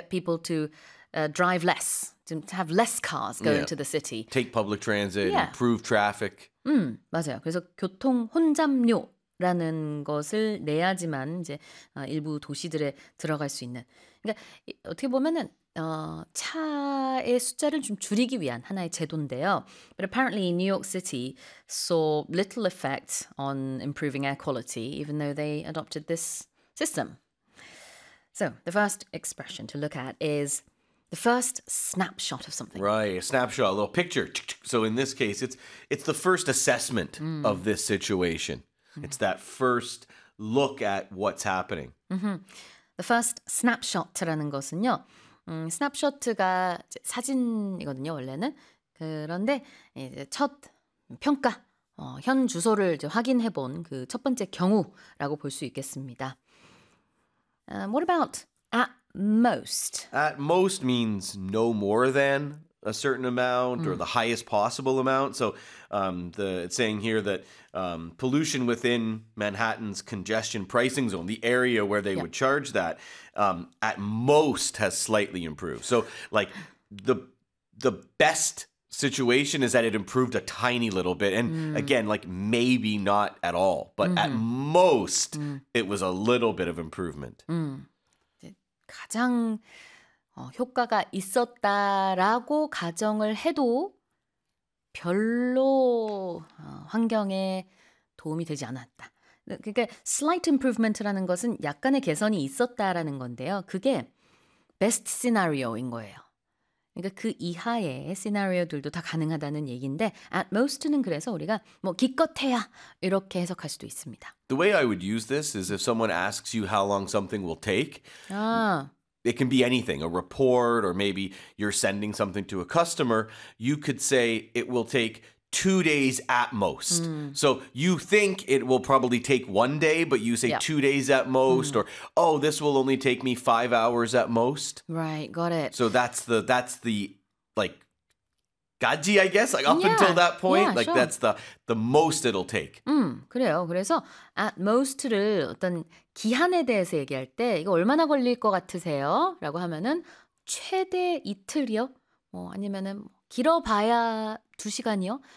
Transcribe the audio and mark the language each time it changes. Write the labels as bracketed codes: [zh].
[en] people to drive less, to have less cars going to the city. Take public transit, improve traffic. [ko] 맞아요. 그래서 교통 혼잡료라는 것을 내야지만 이제 일부 도시들에 들어갈 수 있는. 그러니까 어떻게 보면은 차의 숫자를 좀 줄이기 위한 하나의 제도인데요. [en] But apparently New York City saw little effect on improving air quality, even though they adopted this system. So the first expression to look at is the first snapshot of something. Right, a snapshot, a little picture. So in this case, it's the first assessment of this situation. It's that first look at what's happening. Mm-hmm. The first snapshot라는 것은요. [ko] 스냅샷가 사진이거든요, 원래는. 그런데 이제 첫 평가, 현 주소를 이제 확인해 본 그 첫 번째 경우라고 볼 수 있겠습니다. [en] What about at most? At most means no more than a certain amount or the highest possible amount. So it's saying here that pollution within Manhattan's congestion pricing zone, the area where they would charge that, at most has slightly improved. So like the best situation is that it improved a tiny little bit. And again, like maybe not at all, but at most it was a little bit of improvement. [ko] 가장 효과가 있었다라고 가정을 해도 별로 환경에 도움이 되지 않았다. 그러니까 slight improvement라는 것은 약간의 개선이 있었다라는 건데요. 그게 best scenario인 거예요. 그러니까 그 이하의 시나리오들도 다 가능하다는 얘기인데 at most는 그래서 우리가 뭐 기껏해야 이렇게 해석할 수도 있습니다. [en] The way I would use this is if someone asks you how long something will take. 아. It can be anything, a report, or maybe you're sending something to a customer. You could say it will take 2 days at most. Mm. So you think it will probably take 1 day, but you say 2 days at most, or, oh, this will only take me 5 hours at most. Right, got it. So that's the like, 가지, I guess, like up until that point, that's the most it'll take. [ko] 그래요. 그래서 at most를 어떤 기한에 대해서 얘기할 때 이거 얼마나 걸릴 것 같으세요? 라고 하면은 최대 이틀이요? 뭐 아니면은 길어봐야 두 시간이요?